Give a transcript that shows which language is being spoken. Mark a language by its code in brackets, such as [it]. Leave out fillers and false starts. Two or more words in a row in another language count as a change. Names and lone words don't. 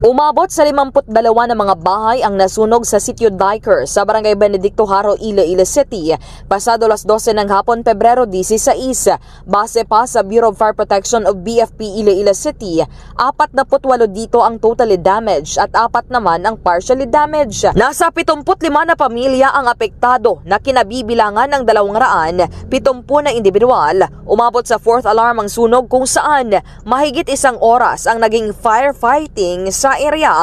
[tl] Umabot sa 52 na mga bahay ang nasunog sa Sitio Diker sa Barangay Benedicto Haro, Iloilo City pasado alas 12 ng hapon Pebrero 16. Base pa sa Bureau of Fire Protection of BFP Iloilo City, 48 dito ang [en] totally damaged [tl] at 4 naman ang [en] partially damaged. [tl] Nasa 75 na pamilya ang apektado na kinabibilangan ng 270 na individual. Umabot sa 4th alarm ang sunog kung saan mahigit isang oras ang naging firefighting sa area.